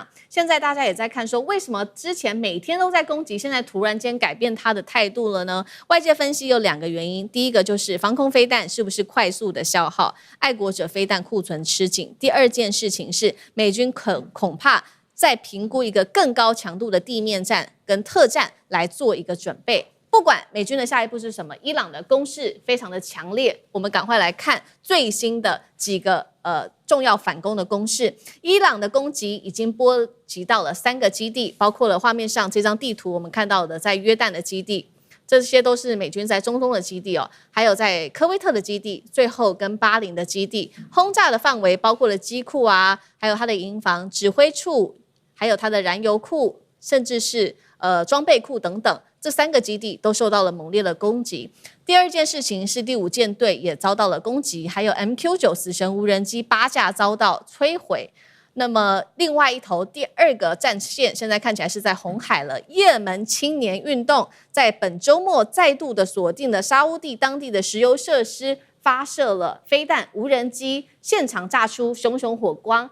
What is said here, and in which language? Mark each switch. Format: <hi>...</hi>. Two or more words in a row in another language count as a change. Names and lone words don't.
<zh>現在大家也在看說，為什麼之前每天都在攻擊，現在突然間改變他的態度了呢？外界分析有2個原因，第一個就是防空飛彈是不是快速的消耗，愛國者飛彈庫存吃緊。第2件事情是美軍恐怕在評估一個更高強度的地面戰跟特戰來做一個準備。不管美軍的下一步是什麼，伊朗的攻勢非常的強烈，我們趕快來看最新的幾個重要反攻的攻勢。伊朗的攻擊已經波及到了3個基地，包括了畫面上這張地圖我們看到的在約旦的基地，這些都是美軍在中東的基地哦，還有在科威特的基地，最後跟巴林的基地。轟炸的範圍包括了機庫啊，還有它的營房、指揮處，還有它的燃油庫，甚至是裝備庫等等。這3個基地都受到了猛烈的攻擊。第2件事情是第5艦隊也遭到了攻擊，還有 MQ-9 死神無人機8架遭到摧毀。那麼另外一頭第2個戰線現在看起來是在紅海了。也門青年運動在本周末再度的鎖定了沙烏地當地的石油設施，發射了飛彈無人機，現場炸出熊熊火光。</zh>